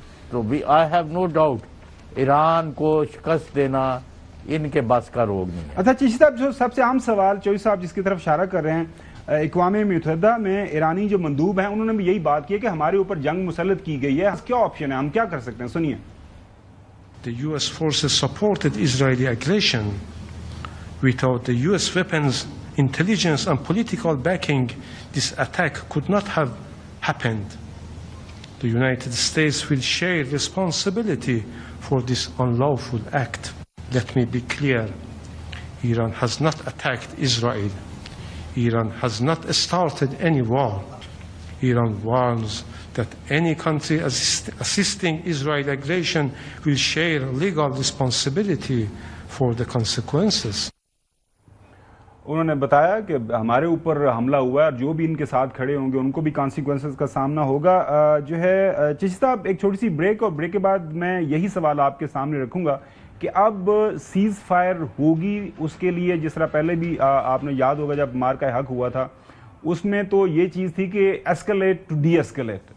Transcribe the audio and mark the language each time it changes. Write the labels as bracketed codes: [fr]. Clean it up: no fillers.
[ur] تو [en] I have no doubt [ur] Iran کو شکست دینا ان کے بس کا روگ نہیں ہے. اچھا چشتی صاحب، جو سب سے عام سوال چوئی صاحب جس کی طرف اشارہ کر رہے ہیں، اقوام متحدہ میں ایرانی جو مندوب ہیں انہوں نے بھی یہی بات کی ہے کہ ہمارے اوپر جنگ مسلط کی گئی ہے، کیا آپشن ہے، ہم کیا کر سکتے ہیں؟ سنیے. [en] The US forces supported Israeli aggression. Without the US weapons, intelligence and political backing, this attack could not have happened. The United States will share responsibility for this unlawful act. Let me be clear. Iran has not attacked Israel. Iran has not started any war. Iran warns that any country assisting Israeli aggression will share legal responsibility for the consequences. [ur] انہوں نے بتایا کہ ہمارے اوپر حملہ ہوا ہے اور جو بھی ان کے ساتھ کھڑے ہوں گے ان کو بھی کانسیکوینسز کا سامنا ہوگا. جو ہے چشتی صاحب، ایک چھوٹی سی بریک، اور بریک کے بعد میں یہی سوال آپ کے سامنے رکھوں گا کہ اب سیز فائر ہوگی، اس کے لیے جس طرح پہلے بھی آپ نے یاد ہوگا جب مارکہ حق ہوا تھا اس میں تو یہ چیز تھی کہ [en] Escalate to de-escalate.